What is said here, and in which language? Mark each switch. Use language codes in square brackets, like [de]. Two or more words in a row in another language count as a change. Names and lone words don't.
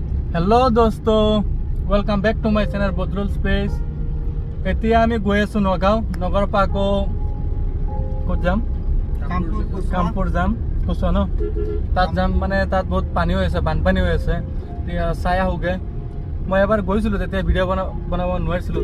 [en] Hello दोस्तों, welcome back to my channel Badrul Space। [as] এতিয়া আমি গৈ আছো নগাঁও। নগৰৰ পৰা আকৌ ক'ত যাম? কামপুৰ যাম। কৈছ ন তাত যাম, মানে তাত বহুত পানী হৈ আছে, বানপানী হৈ আছে। এতিয়া চাই আহোগে। মই এবাৰ গৈছিলোঁ, তেতিয়া ভিডিঅ' বনাব নোৱাৰিছিলোঁ।